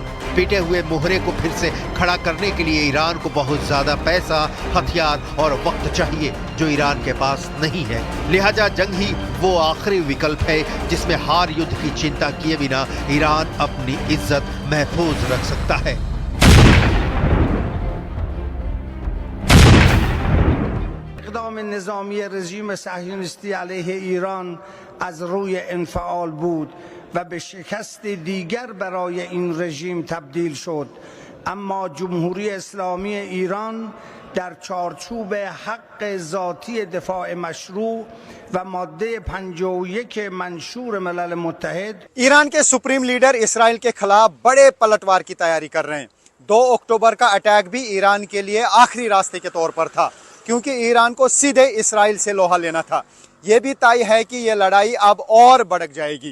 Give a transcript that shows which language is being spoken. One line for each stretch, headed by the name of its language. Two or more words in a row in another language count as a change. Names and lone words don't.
Hindi: पीटे हुए मोहरे को फिर से खड़ा करने के लिए ईरान को बहुत ज्यादा पैसा, हथियार और वक्त चाहिए, जो ईरान के पास नहीं है। लिहाजा जंग ही वो आखिरी विकल्प है जिसमें हार युद्ध की चिंता किए बिना ईरान अपनी इज्जत महफूज रख सकता है।
Persian: اقدام نظامی رژیم صهیونیستی علیه ایران از روی انفعال بود و به شکست دیگر برای این رژیم تبدیل شد، اما جمهوری اسلامی ایران در چارچوب حق ذاتی دفاع مشروع و ماده 51 منشور ملل متحد
Hindi: ईरान के सुप्रीम लीडर इसराइल के खिलाफ बड़े पलटवार की तैयारी कर रहे हैं। 2 अक्टूबर का अटैक भी ईरान के लिए आखिरी रास्ते के तौर पर था, क्योंकि ईरान को सीधे इसराइल से लोहा लेना था। यह भी तय है कि यह लड़ाई अब और भड़क जाएगी।